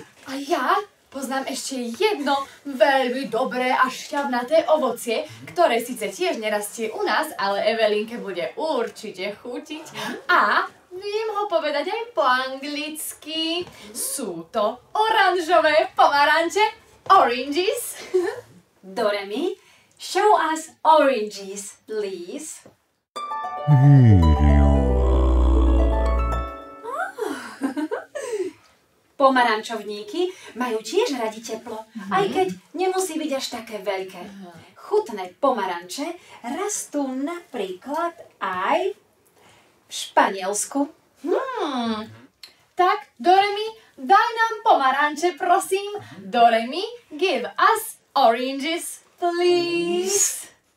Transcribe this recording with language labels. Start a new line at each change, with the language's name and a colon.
Slovak: A ja poznám ešte jedno veľmi dobré a šťavnaté ovocie, ktoré síce tiež nerastie u nás, ale Evelínke bude určite chutiť. A viem ho povedať aj po anglicky. Sú to oranžové pomaranče, oranges.
English: Doremi, show us oranges, please. Here you are.
Slovak: Pomarančovníky majú tiež radi teplo, aj keď nemusí byť až také veľké. Chutné pomaranče rastú napríklad aj v Španielsku. Tak, Doremi, daj nám pomaranče, prosím.
English: Doremi, give us oranges, please.